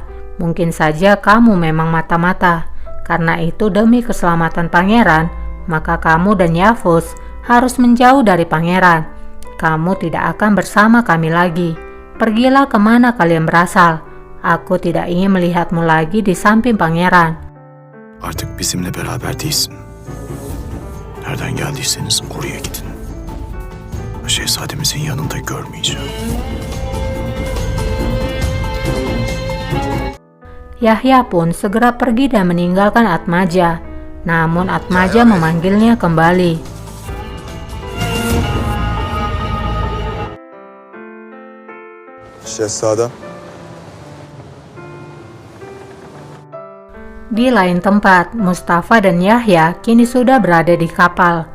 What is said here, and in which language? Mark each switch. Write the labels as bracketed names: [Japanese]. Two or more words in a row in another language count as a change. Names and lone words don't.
[Indonesian] Mungkin saja kamu memang mata-mata. Karena itu demi keselamatan pangeran, maka kamu dan Yavuz harus menjauh dari pangeran. Kamu tidak akan bersama kami lagi. Pergilah kemana kalian berasal. Aku tidak ingin melihatmu lagi di samping pangeran. [Turkish] Artık bizimle beraber değilsin. Nereden geldiyseniz oraya gidin. Şehzademizin yanında görmeyeceğim. [Indonesian] Yahya pun segera pergi dan meninggalkan Atmaja. Namun Atmaja memanggilnya kembali. [Turkish] Şehzadem. [Indonesian] Di lain tempat, Mustafa dan Yahya kini sudah berada di kapal.